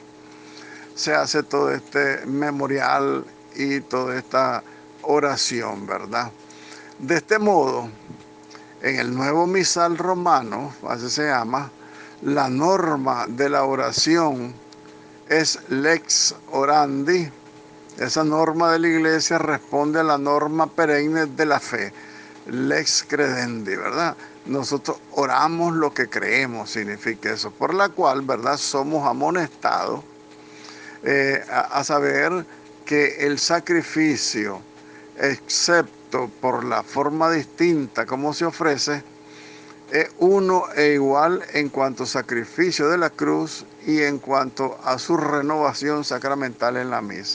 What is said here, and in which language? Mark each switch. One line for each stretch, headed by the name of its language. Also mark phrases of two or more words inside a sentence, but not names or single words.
Spanish: Se hace todo este memorial y toda esta oración, ¿verdad? De este modo, en el nuevo misal romano, así se llama, la norma de la oración es
Latin: lex orandi.
Spanish: Esa norma de la iglesia responde a la norma perenne de la fe,
Latin: lex credendi,
Spanish: ¿verdad? Nosotros oramos lo que creemos, significa eso, por la cual, ¿verdad?, somos amonestados a saber que el sacrificio, excepto por la forma distinta como se ofrece, es uno e igual en cuanto a sacrificio de la cruz y en cuanto a su renovación sacramental en la misa.